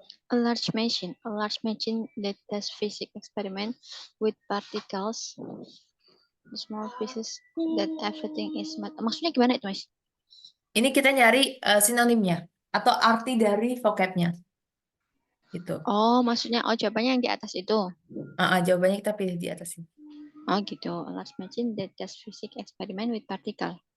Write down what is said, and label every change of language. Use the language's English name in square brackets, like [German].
[English] A large machine that does physics experiment with particles, small pieces that everything is [Indonesian] maksudnya gimana itu Mas? Ini kita nyari sinonimnya atau arti dari vocabnya gitu. Oh, maksudnya jawabannya yang di atas itu. Jawabannya kita pilih di atas ini. Oh gitu. [English] A large machine that does physics experiment with particle.